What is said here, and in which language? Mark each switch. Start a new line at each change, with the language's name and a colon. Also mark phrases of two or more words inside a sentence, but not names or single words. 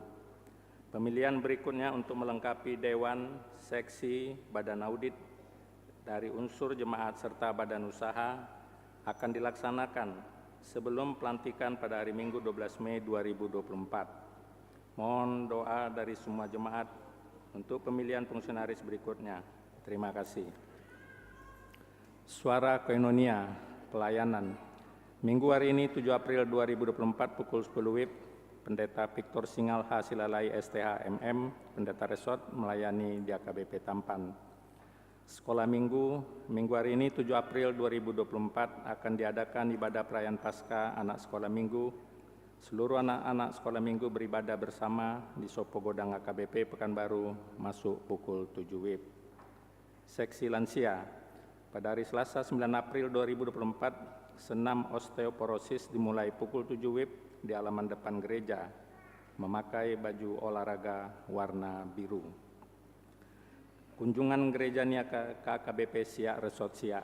Indonesian: Pemilihan berikutnya untuk melengkapi Dewan, Seksi, Badan Audit dari unsur jemaat serta badan usaha akan dilaksanakan sebelum pelantikan pada hari Minggu 12 Mei 2024. Mohon doa dari semua jemaat untuk pemilihan fungsionaris berikutnya. Terima kasih. Suara Koinonia, pelayanan. Minggu hari ini 7 April 2024 pukul 10 WIB, Pendeta Victor Singal Hasilalai STH MM, Pendeta Resort melayani di AKBP Tampan. Sekolah Minggu hari ini 7 April 2024 akan diadakan ibadah perayaan Paskah anak sekolah Minggu. Seluruh anak-anak sekolah Minggu beribadah bersama di Sopo Godang AKBP Pekanbaru masuk pukul 7 WIB. Seksi lansia. Pada hari Selasa 9 April 2024, senam osteoporosis dimulai pukul 7 WIB di halaman depan gereja, memakai baju olahraga warna biru. Kunjungan gereja Niaka KKBP Siak Resort Siak.